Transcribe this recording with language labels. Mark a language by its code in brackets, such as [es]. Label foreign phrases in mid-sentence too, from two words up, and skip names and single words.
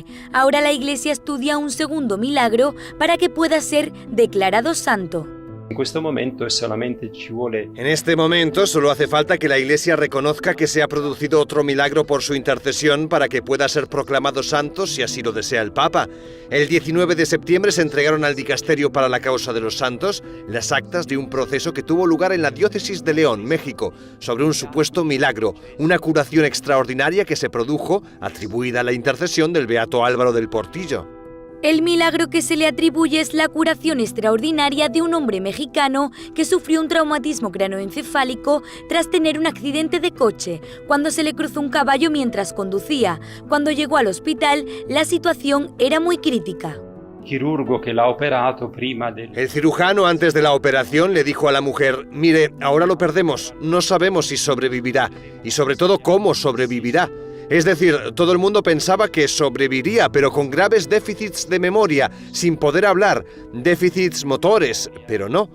[es] Ahora la Iglesia estudia un segundo milagro para que pueda ser declarado santo. [it] In questo momento solamente ci vuole [es] En este momento solo hace falta que la Iglesia reconozca que se ha producido otro milagro por su intercesión para que pueda ser proclamado santo si así lo desea el Papa. El 19 de septiembre se entregaron al Dicasterio para la Causa de los Santos las actas de un proceso que tuvo lugar en la diócesis de León, México, sobre un supuesto milagro, una curación extraordinaria que se produjo atribuida a la intercesión del beato Álvaro del Portillo. El milagro que se le atribuye es la curación extraordinaria de un hombre mexicano que sufrió un traumatismo craneoencefálico tras tener un accidente de coche, cuando se le cruzó un caballo mientras conducía. Cuando llegó al hospital, la situación era muy crítica. [it] il chirurgo che l'ha operato prima del... [es] El cirujano antes de la operación le dijo a la mujer: mire, ahora lo perdemos, no sabemos si sobrevivirá y sobre todo cómo sobrevivirá. Es decir, todo el mundo pensaba que sobreviviría, pero con graves déficits de memoria, sin poder hablar, déficits motores, pero no.